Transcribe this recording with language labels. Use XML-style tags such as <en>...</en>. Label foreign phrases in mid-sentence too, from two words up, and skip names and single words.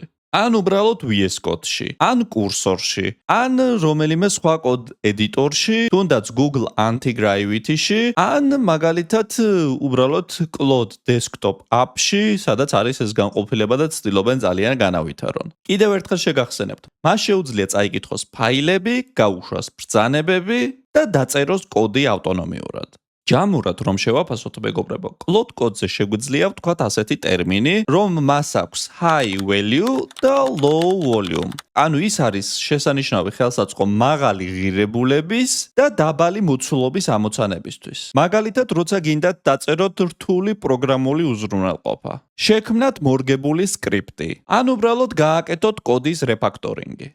<ka>ან უბრალოდ VS Code-ში, ან კურსორში, ან რომელიმე სხვა კოდ ედიტორში, თუნდაც Google Antigravity-ში, ან მაგალითად უბრალოდ Cloud Desktop App-ში, სადაც არის ეს განყოფილება და ცდილობენ ძალიან განავითარონ. კიდევ ერთხელ შეგახსენებთ, მას შეუძლია წაიკითხოს ფაილები, გაუშვას ბრძანებები და დაწეროს კოდი ავტონომიურად. ჯამურად რომ შევაფასოთ, მეგობრებო, კლოდ-კოდზე შეგვიძლია ვთქვათ ასეთი ტერმინი, რომ მას აქვს</ka> <en>high value</en> <ka>და</ka> <en>low volume.</en> <ka>ანუ ის არის შესანიშნავი ხელსაწყო მაღალი ღირებულების და დაბალი მოცულობის ამოცანებისთვის. მაგალითად, როცა გინდათ დაწეროთ რთული პროგრამული უზრუნველყოფა, შექმნათ მორგებული სკრიპტი, ან უბრალოდ გააკეთოთ კოდის რეფაქტორინგი.</ka>